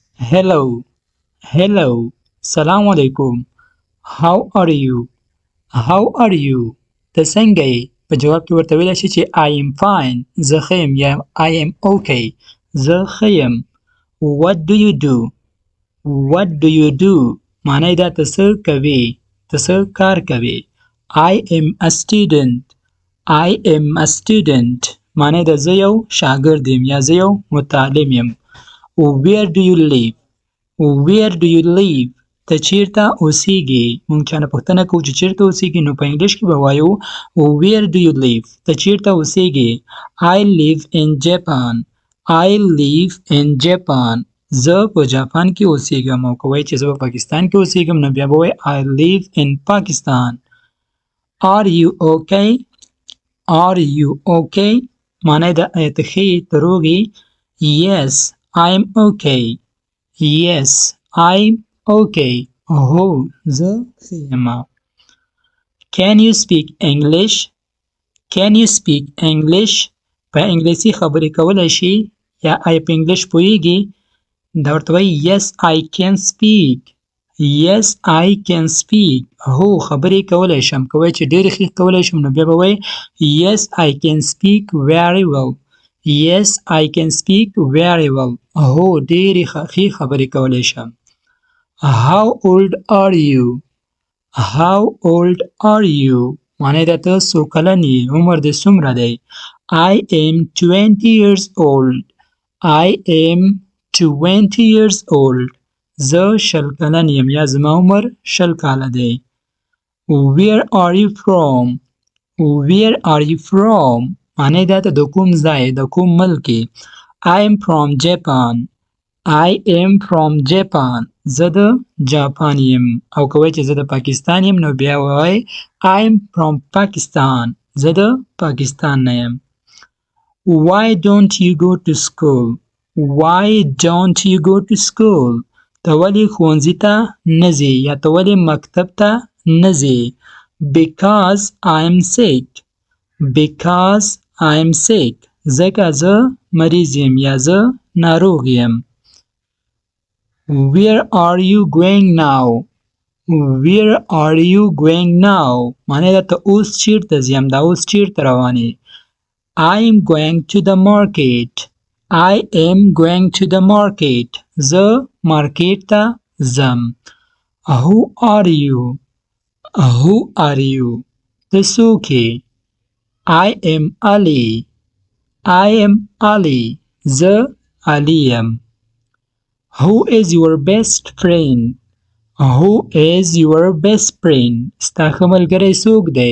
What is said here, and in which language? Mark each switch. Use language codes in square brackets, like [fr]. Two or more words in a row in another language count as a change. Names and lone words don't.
[en] Hello, hello, [ar] السلام علیکم. [en] How are you? How are you? [ps] ته څنګه یې؟ په جواب کې ورته ویلی شي چې [en] I am fine. [ps] زه ښه یم یا [en] I am okay. [ps] زه ښه یم. [en] What do you do? What do you do? [ps] معنی دا ته څه کوې؟ ته څه کار کوې؟ [en] I am a student. I am a student. [ps] معنی دا زه یو شاګرد یم یا زه یو متعلم یم. [en] Where do you live? Where do you live? [ps] ته چیرته اوسیږې؟ مونږ چانه پوښتنه کوو چې چیرته اوسیږې نو په انګلیش کې به وایو [en] Where do you live? [ps] ته چیرته اوسیږې؟ [en] I live in Japan. I live in Japan. [ps] زه په جاپان کې اوسیږم او که وایي چې زه په پاکستان کې اوسیږم نو بیا به وایي [en] I live in Pakistan. Are you okay? Are you okay? [ps] معنی د آیا ته ښه یې؟ ته روغ یې؟ [en] Yes, I'm okay. Yes, I'm okay. [ps] هو زه ښه یم. [en] Can you speak English? Can you speak English? [ps] په انګلیسي خبرې کولی شي یا آیا په انګلیش پوهیږي؟ دا ورته وایي [en] Yes, I can speak. Yes, I can speak. [ps] هو خبرې کولی شم. که وایي چې ډېرې ښې کولی شم نو بیا به وایي [en] Yes, I can speak very well. Yes, I can speak very well. [ps] هو ډېرې ښې خبرې کولی شم. [en] How old are you? How old are you? [ps] معنی دا ته څو کلن یې؟ عمر دې څومره دی؟ [en] I am 20 years old. I am 20 years old. [ps] زه 20 کلن یم یا زما عمر 20 کاله دی. [en] Where are you from? Where are you from? [ps] معنی دا ته د کوم ځای د کوم ملک یې؟ [en] I am from Japan. I am from Japan. [ps] زه د جاپان یم او که وایي چې زه د پاکستان یم نو بیا وایي [en] I am from Pakistan. [ps] زه د پاکستان نه یم. [en] Why don't you go to school? Why don't you go to school? [ps] ته ولې ښوونځي ته نه ځې یا ته ولې مکتب ته نه ځې؟ [en] Because I am sick. Because I am sick. [ps] ځکه زه مریض یم یا زه ناروغ یم. [en] Where are you going now? Where are you going now? [ps] معنی دا ته اوس چیرته ځیم دا اوس چیرته روان یې؟ [en] I am going to the market. I am going to the market. [ps] زه مارکیټ ته ځم. [en] Who are you? Who are you? [ps] ته څوک یې؟ [en] I am Ali. I am Ali. [ps] زه علي یم. [en] Who is your best friend? Who is your best friend? [ps] ستا ښه ملګری څوک دی؟